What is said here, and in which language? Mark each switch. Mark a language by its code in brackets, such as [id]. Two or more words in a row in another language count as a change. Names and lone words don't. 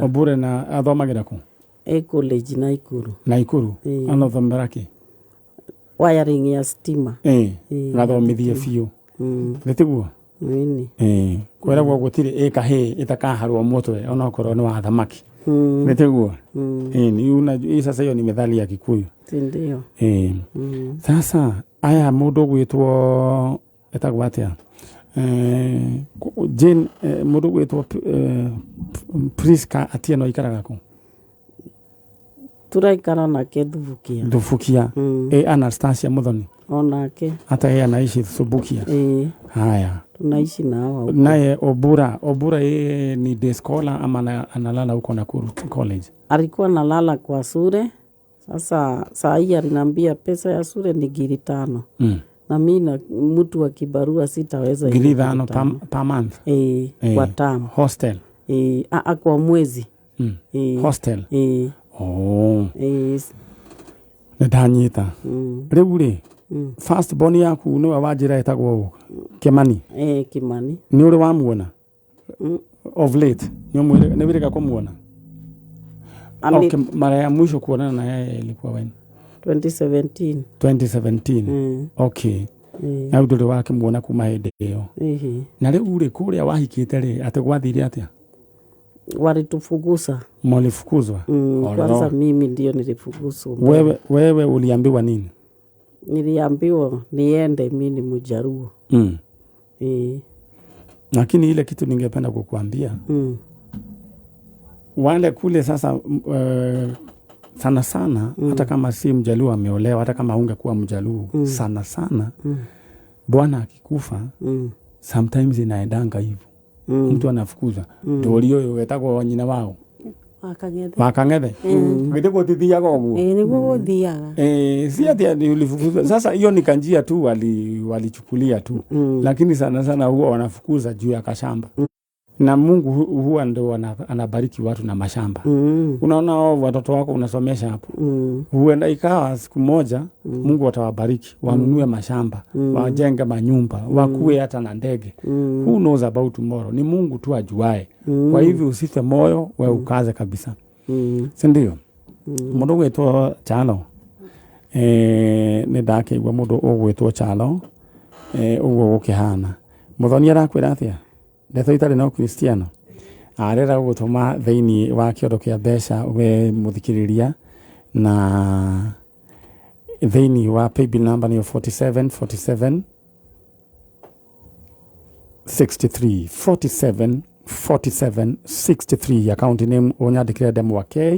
[ki] Obura na athomagĩra kũ? College Naikuru. Naikuru? Anathomera kĩ? Wiring ya stima. Nathomithie biũ. Nĩtiguo? Kwĩragwo gũtirĩ ĩkahĩ ĩtakaharwo mũtwe onakorwo nĩ wa thamaki. Nĩtiguo? [sw] Hii sasa hiyo ni methali ya Kikuyu. Ndio. [ki] Sasa aya mũndũ gwĩtwo etagwo atĩa? Jane mũndũ gwĩtwo Priska Atieno ikaraga kũ? Turaikara nake Thubukia. Thubukia. Anastasia Muthoni. Onake. [sw] Hata yeye anaishi Subukia. Haya. Tunaishi na hawa. Naye Obura yeye ni day scholar ama analala huko Nakuru College? Alikuwa analala kwa shule. Sasa saa hii aliniambia pesa ya shule ni 5,000. Na mimi na mtu wa kibarua sitaweza [en] 5,000 per month. [sw] Kwa term. Hostel. Kwa mwezi. Hostel. [ki] Ndanyita. Rĩu [en] first born [ki] yaku nĩwe wanjĩra etagwo Kimani. Kimani. Nĩ ũrĩ wamuona? [en] Of late. [ki] Nĩ wĩrĩga kũmuona? [sw] Mara ya mwisho kuonana na yeye ilikuwa when? 2017. 2017. Okay. [ki] Na ndũrĩ wakĩmuona kuma hĩndĩ ĩyo. Na rĩu kũrĩa wahikĩte atĩ gwathire atĩa? [sw] Walitufukuza. Mlifukuzwa? Kwanza mimi ndio nilifukuzwa. Wewe uliambiwa nini? Niliambiwa niende mimi ni Mjaruo. Lakini ile kitu ningependa kukuambia. Wale kule sasa sana hata kama si Mjaluo ameolewa, hata kama ungekuwa Mjaluo sana bwana akikufa sometimes inaendanga hivyo. Mtu anafukuza. Ndio [ki] wetagwo nyina [sw] wao. [ki] Wakang'ethe. Ngite gutithiaga uguo. Niguo guthiaga. [sw] Si ati ulifukuza. Sasa hiyo ni kanjia tu walichukulia tu. Lakini sana huwa wanafukuza juu ya kashamba. Na Mungu huwa ndio anabariki watu na mashamba. Unaona watoto wako unasomesha hapo. Huenda ikawa siku moja Mungu atawabariki, wanunue mashamba, wajenge manyumba, wakuwe hata na ndege. [en] Who knows about tomorrow? [sw] Ni Mungu tu ajuae. Kwa hivyo usife moyo, wewe ukaze kabisa. Si ndio? [ki] Mundu gwetwo Chalo. Ni ndakĩigua mundu ũgwĩtwo Chalo. Uguo gũkĩhana. Muthoni arakwĩra atĩa? Ndeto itarĩ no Kristiano. Arera gũtũma thĩinĩ wa kĩondo kĩa mbeca we mũthikĩrĩria na thĩinĩ wa [en] paybill number [ki] ni 47 63 [en] account name [ki] onyandĩkĩre Ndemwa K.